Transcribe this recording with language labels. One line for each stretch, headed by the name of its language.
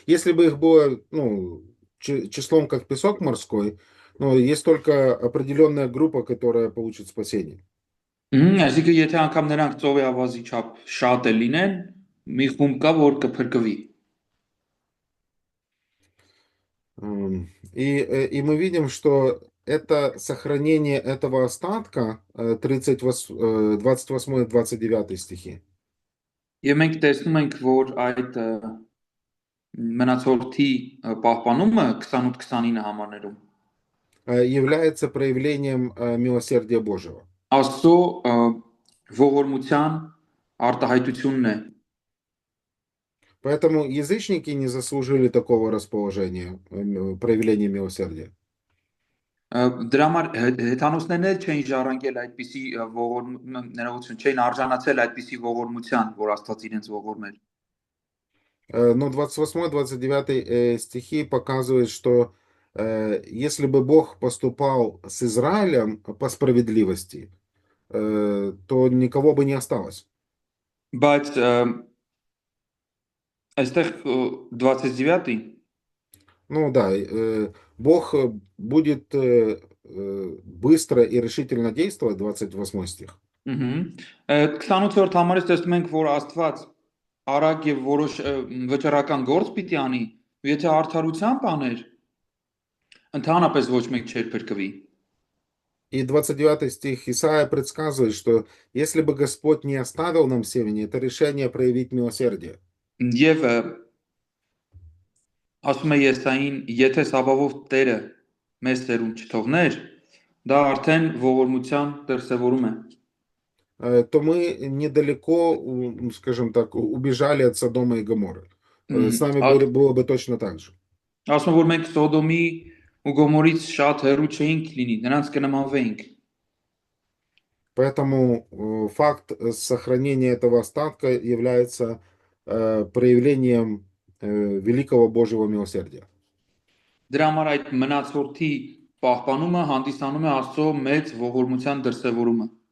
Russian: если бы их было, ну, числом как песок морской, ну, есть только определенная группа, которая получит спасение.
Armenian: Այսինքն եթե անգամ նրանք ծովի ավազի չափ շատ է լինեն, մի խումբ կա, որ կփրկվի։
Russian: И мы видим, что это сохранение этого остатка, 28-29 стихи,
Armenian: Եվ մենք տեսնում ենք, որ այդ մնացորդի պահպանումը 28-29 համարներում
Russian: является проявлением милосердия Божьего.
Armenian: Աստծո ողորմության արտահայտությունն է։
Russian: Поэтому язычники не заслужили такого расположения, проявления милосердия.
Armenian: Դրա համար հեթանոսներն էլ չէին ժառանգել այդպիսի ներողություն, չէին արժանացել այդպիսի ողորմության, որ Աստված իրենց ողորմեր։
Russian: Но 28-29 стихи показывают, что если бы Бог поступал с Израилем по справедливости, то никого бы не осталось.
Armenian: Բայց այստեղ 29-ի
Russian: Ну да, Бог будет быстро и решительно действовать, 28 стих.
Armenian: 28-րդ համարից տեսնում ենք, որ Աստված արագ եւ որոշ վճռական գործ պիտի անի, ու եթե արդարությամբ աներ, ընդհանրապես ոչ մեկ չէր փրկվի։
Russian: И 29 стих Исаия предсказывает, что если бы Господь не оставил нам семени, это решение проявить милосердие.
Armenian: Եվ ասում է Եսային, եթե Սաբավով Տերը մեզ ծերունդ չթողներ, դա արդեն ողորմության դրսևորում է։
Russian: То мы недалеко, скажем так, убежали от Содома и Гоморры. С нами было бы точно так же.
Armenian: Ասում է, որ մենք Սոդոմի ու Գոմորից շատ հեռու չէինք լինի, նրանց կնմանվեինք։
Russian: Поэтому факт сохранения этого остатка является проявлением великого Божьего милосердия.
Armenian: Դրա համար այդ մնացորդի պահպանումը հանդիսանում է Աստծո մեծ ողորմության դրսևորումը։